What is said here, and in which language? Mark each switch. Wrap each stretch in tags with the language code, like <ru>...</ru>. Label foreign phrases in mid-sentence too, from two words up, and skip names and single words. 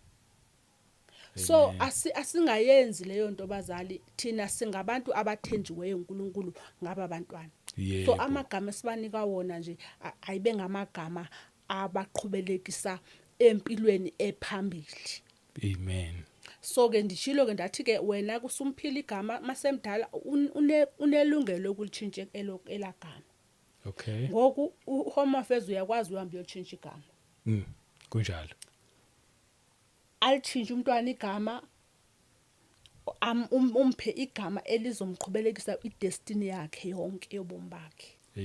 <zu>So asingayenzi leyo nto bazali thina singabantu abathenjiweyo uNkulunkulu ngaba bantwana. So amagama esibanika wona nje ayibe ngamagama abaqhubelekisa empilweni ephambili. Amen.</zu> <xh>So ke ndishilo ke ndathi ke wena kusumphila igama masemdala unelungelo lokulitshintsha elagama.</xh> <en>Okay.</en> <xh>Ngoku uHome Affairs uyakwazi uhamba uyotshintsha igama. Kunjalo.</xh> <zu>Alitshintshe umntwana igama umphe igama elizomqhubelekisa idestiny yakhe yonke yobomi bakhe.</zu>